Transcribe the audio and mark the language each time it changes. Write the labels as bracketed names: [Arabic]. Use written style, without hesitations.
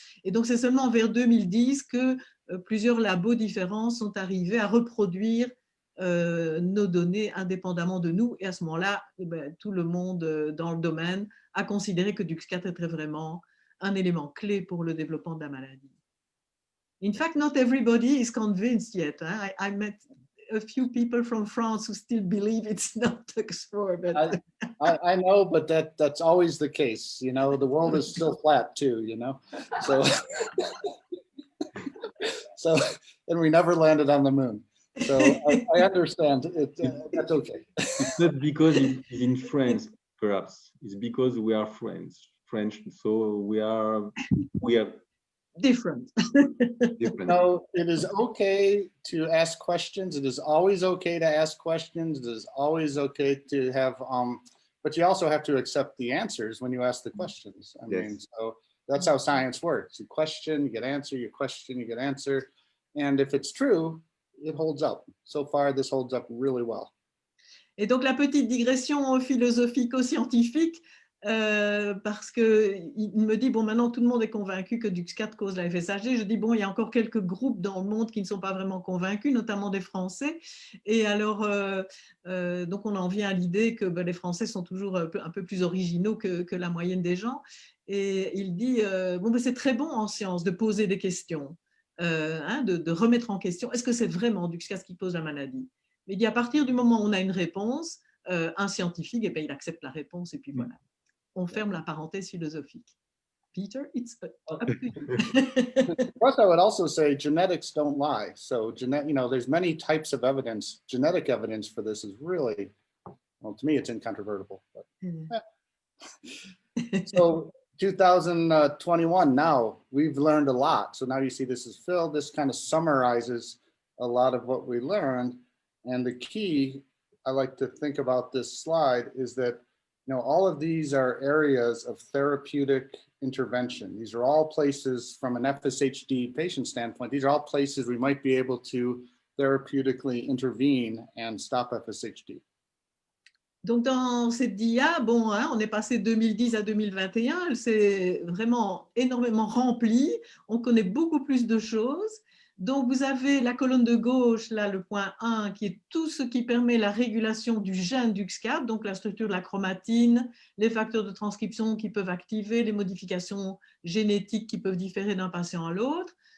[French] Et donc, c'est seulement vers 2010 que plusieurs labos différents sont arrivés à reproduire nos données indépendamment de nous, et à ce moment-là, tout le monde dans le domaine a considéré que DUX4 était vraiment un élément clé pour le développement de la maladie. [English] In fact, not everybody is convinced yet. I met a few people from France who still believe it's not DUX4. But I know, but that's always the case. The world is still flat too. So and we never landed on the moon. So I understand it. That's okay. It's not because it's in France, perhaps. It's because we are French, so we are different. No, it is okay to ask questions. It is always okay to ask questions. It is always okay to have. but you also have to accept the answers when you ask the questions. I mean, so that's how science works. You question, you get answer, you question, you get answer. And if it's true, it holds up. So far, this holds up really well. [French] Et donc, la petite digression philosophico-scientifique, parce qu'il me dit, bon, maintenant, tout le monde est convaincu que DUX4 cause la FSHD. Je dis, bon, il y a encore quelques groupes dans le monde qui ne sont pas vraiment convaincus, notamment des Français. Et alors, donc, on en vient à l'idée que les Français sont toujours un peu plus originaux que la moyenne des gens. Et il dit, bon, c'est très bon en science de poser des questions, de remettre en question, est-ce que c'est vraiment DUX4 qui cause la maladie? Mais il dit, à partir du moment où on a une réponse, un scientifique, eh bien, il accepte la réponse et puis voilà. On ferme la parenthèse philosophique. [English] Peter, it's up to you. First, I would also say genetics don't lie. So, there's many types of evidence. Genetic evidence for this is really, well, to me, it's incontrovertible. But, So, 2021, now we've learned a lot. So now you see this is filled. This kind of summarizes a lot of what we learned. And the key, I like to think about this slide, is that all of these are areas of therapeutic intervention. These are all places from an FSHD patient standpoint. These are all places we might be able to therapeutically intervene and stop FSHD. [French] Donc, dans cette dia, bon, on est passé de 2010 à 2021, elle s'est vraiment énormément remplie, on connaît beaucoup plus de choses. Donc, vous avez la colonne de gauche, là, le point 1, qui est tout ce qui permet la régulation du gène DUX4, donc la structure de la chromatine, les facteurs de transcription qui peuvent activer, les modifications génétiques qui peuvent différer d'un patient à l'autre.